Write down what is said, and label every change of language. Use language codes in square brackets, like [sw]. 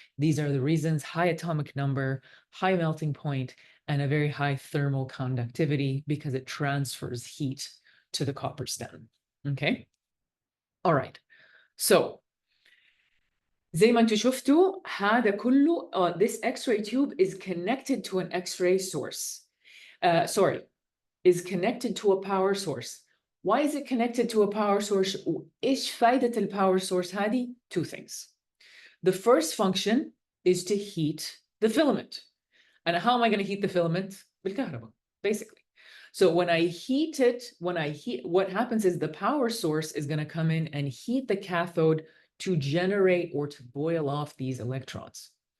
[en] These are the reasons: high atomic number, high melting point, and a very high thermal conductivity, because it transfers heat to the copper stem. Okay. All right. So [ar] زي ما انتم شفتوا هذا كله [en] this X-ray tube is connected to an X-ray source. Is connected to a power source. Why is it connected to a power source? [ar] وإيش فايدة الpower source هذه? [en] Two things. The first function is to heat the filament. And how am I going to heat the filament? بالكهرباء, basically. So when I heat it, what happens is the power source is going to come in and heat the cathode to generate or to boil off these electrons.